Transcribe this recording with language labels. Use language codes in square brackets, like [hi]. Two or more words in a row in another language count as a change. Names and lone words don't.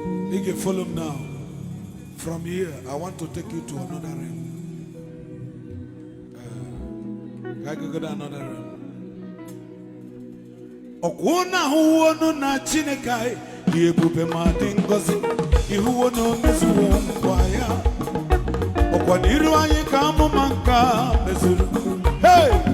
[en] You can follow him now. From here, I want to take you to another realm. [ig] Ka anyị gụgọdụ [en] another round. [ig] Ọkwa unu ahụwo ọnụ na Chineke anyị dị ebube ma dị ngọzi. Ịhụwo na o mezuwo nkwa ya. Ọkwa n'iru anyị ka amụma nke a mezuru. Hey!